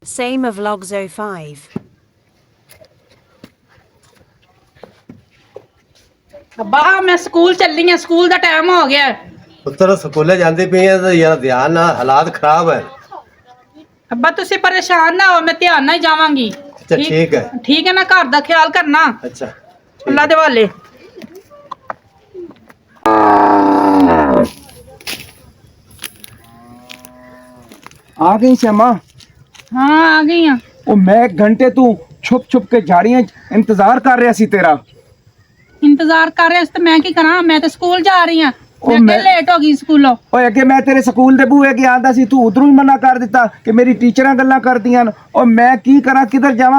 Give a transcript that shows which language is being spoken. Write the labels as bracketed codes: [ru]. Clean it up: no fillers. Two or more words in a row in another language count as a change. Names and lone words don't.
[pa] Same of log 05. ਅੱਬਾ ਮੈਂ ਸਕੂਲ ਚੱਲੀ ਆ, ਸਕੂਲ ਦਾ ਟਾਈਮ ਹੋ ਗਿਆ। ਪੁੱਤਰ ਸਕੂਲੇ ਜਾਂਦੀ ਪਈ ਹੈ ਤਾਂ ਯਾਰ ਧਿਆਨ ਨਾਲ, ਹਾਲਾਤ ਖਰਾਬ ਹੈ। ਅੱਬਾ ਤੁਸੀਂ ਪਰੇਸ਼ਾਨ ਨਾ ਹੋ, ਮੈਂ ਧਿਆਨ ਨਾਲ ਜਾਵਾਂਗੀ। ਅੱਛਾ ਠੀਕ ਹੈ। ਠੀਕ ਹੈ ਨਾ, ਘਰ ਦਾ ਖਿਆਲ ਕਰਨਾ। ਅੱਛਾ ਅੱਲਾ ਦੇ ਵਾਲੇ। [hi] आ गई श्यामा। हाँ आ गई हाँ। [pa] ਉਹ ਮੈਂ ਘੰਟੇ ਤੂੰ ਛੁਪ ਛੁਪ ਕੇ ਝਾੜੀਆਂ 'ਚ ਇੰਤਜ਼ਾਰ ਕਰ ਰਿਹਾ ਸੀ ਤੇਰਾ। ਇੰਤਜ਼ਾਰ ਕਰ ਰਿਹਾ ਸੀ ਤੇ ਮੈਂ ਕੀ ਕਰਾਂ, ਮੈਂ ਤਾਂ ਸਕੂਲ ਜਾ ਰਹੀ ਹਾਂ। ਉਹ ਮੈਂ ਲੇਟ ਹੋ ਗਈ ਸਕੂਲੋਂ। ਓਏ ਅੱਗੇ ਮੈਂ ਤੇਰੇ ਸਕੂਲ ਦੇ ਬੂਹੇ ਅੱਗੇ ਆਂਦਾ ਸੀ, ਤੂੰ ਉਧਰੋਂ ਹੀ ਮਨਾ ਕਰ ਦਿੱਤਾ ਕਿ ਮੇਰੀ ਟੀਚਰਾਂ ਗੱਲਾਂ ਕਰਦੀਆਂ ਨੇ। ਉਹ ਮੈਂ ਕੀ ਕਰਾਂ, ਕਿੱਧਰ ਜਾਵਾਂ?